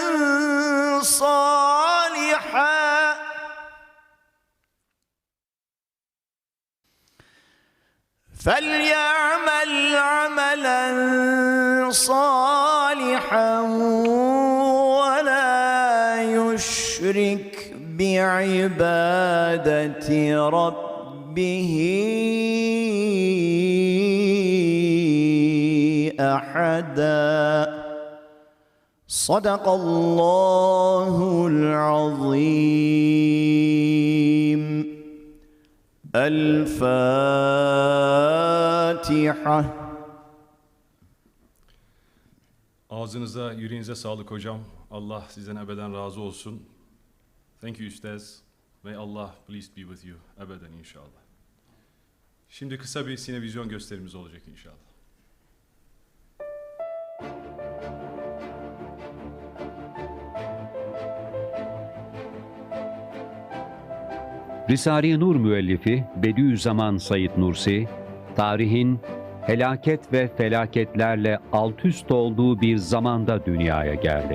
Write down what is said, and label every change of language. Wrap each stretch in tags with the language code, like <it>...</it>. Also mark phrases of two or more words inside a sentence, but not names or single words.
<ar>صَالِحًا وَلَا يُشْرِكْ بِعِبَادَةِ رَبِّهِ أَحَدًا. صدق الله العظيم. El-Fatiha.</ar> <tr>Ağzınıza, yüreğinize sağlık hocam. Allah sizden ebeden razı olsun.</tr> <en>Thank you Ustaz. May Allah please be with you.</en> <tr>Ebeden inşallah. Şimdi kısa bir sinevizyon gösterimiz olacak inşallah. Risale-i Nur müellifi Bediüzzaman Said Nursi, tarihin helaket ve felaketlerle alt üst olduğu bir zamanda dünyaya geldi.</tr>